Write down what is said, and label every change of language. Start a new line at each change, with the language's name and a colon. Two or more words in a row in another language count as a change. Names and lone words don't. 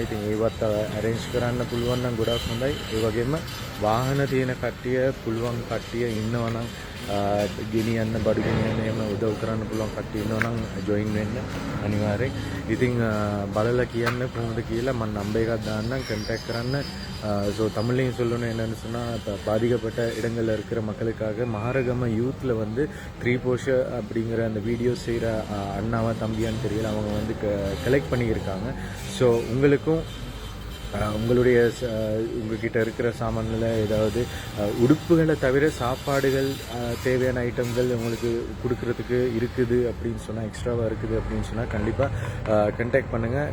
Sinhala: ඉතින් ඒවත් arrange කරන්න පුළුවන් නම් ගොඩක් හොඳයි. ඒ වගේම වාහන තියෙන කට්ටිය පුළුවන් කට්ටිය ඉන්නවා නම් ගෙනියන්න බඩු ගෙනියන්න එහෙම උදව් කරන්න පුළුවන් කට්ටිය ඉන්නවා නම් join වෙන්න අනිවාර්යෙන්. ඉතින් බලලා කියන්න කොහොමද කියලා මම නම්බර් එකක් දාන්නම් contact කරන්න.
Tamil: ஸோ தமிழ்லையும் சொல்லணும் என்னென்னு சொன்னால் பாதிக்கப்பட்ட இடங்களில் இருக்கிற மக்களுக்காக மகாரகம யூத்தில் வந்து த்ரீபோஷ அப்படிங்கிற அந்த வீடியோ செய்கிற அண்ணாவா தம்பியான்னு தெரியல அவங்க வந்து கலெக்ட் பண்ணியிருக்காங்க. ஸோ உங்களுக்கும் உங்ககிட்ட இருக்கிற சாமான்ல ஏதாவது உடுப்புகளை தவிர சாப்பாடுகள் தேவையான ஐட்டங்கள் உங்களுக்கு கொடுக்கறதுக்கு இருக்குது அப்படின்னு சொன்னால் எக்ஸ்ட்ராவாக இருக்குது அப்படின்னு சொன்னால் கண்டிப்பாக கண்டாக்ட் பண்ணுங்கள்.